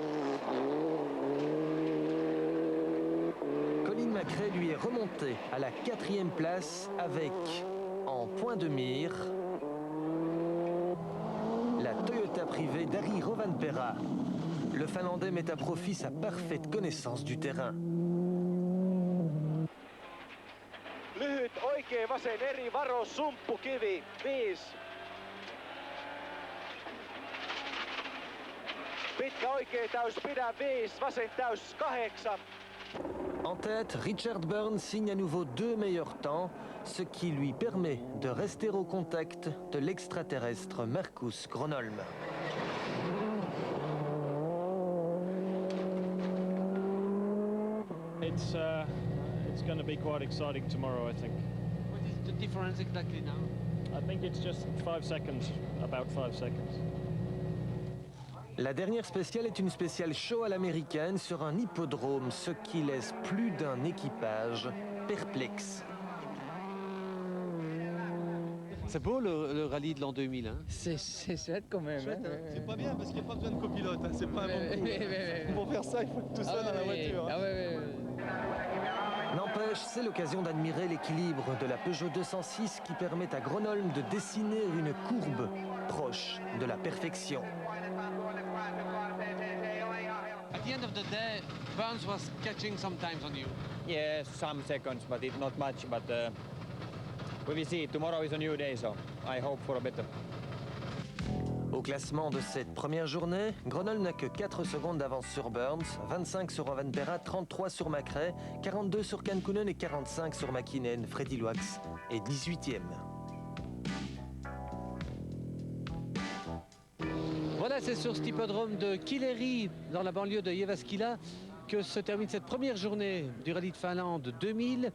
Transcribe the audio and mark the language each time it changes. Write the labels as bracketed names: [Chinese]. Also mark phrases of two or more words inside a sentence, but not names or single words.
[French] Colin McRae lui est remonté à la 4e place avec, en point de mire, la Toyota privée d'Ari Rovanperä. Le Finlandais met à profit sa parfaite connaissance du terrain. [Finnish] Lyhyt oikea vasen eri varo sumppukivi 5. Pitkä oikea täys pidä 5, vasen täys 8. [French] En tête, Richard Burns signe à nouveau 2 meilleurs temps, ce qui lui permet de rester au contact de l'extraterrestre Marcus Gronholm. [English] It's going to be quite exciting tomorrow, I think. What is the difference exactly now? I think it's just 5 seconds, about 5 seconds. [French] La dernière spéciale est une spéciale show à l'américaine sur un hippodrome, ce qui laisse plus d'un équipage perplexe. C'est beau le rallye de l'an 2000, hein? C'est chouette quand même. Chouette, hein. C'est pas bien parce qu'il n'y a pas besoin de copilote, hein. C'est pas un bon coup. Pour faire ça, il faut être tout seul dans la voiture. Hein. Ah ouais. N'empêche, c'est l'occasion d'admirer l'équilibre de la Peugeot 206 qui permet à Gronholm de dessiner une courbe proche de la perfection. [English] At the end of the day, Burns was catching sometimes on you. Yes, some seconds, but it not much. But we will see. Tomorrow is a new day, so I hope for a better. [French] Au classement de cette première journée, Gronholm n'a que 4 secondes d'avance sur Burns, 25 sur Rovanperä, 33 sur McRae, 42 sur Kankkunen et 45 sur Mäkinen. Freddie Loax est 18e. Voilà, c'est sur cet hippodrome de Kileri, dans la banlieue de Jyväskylä, que se termine cette première journée du rallye de Finlande 2000.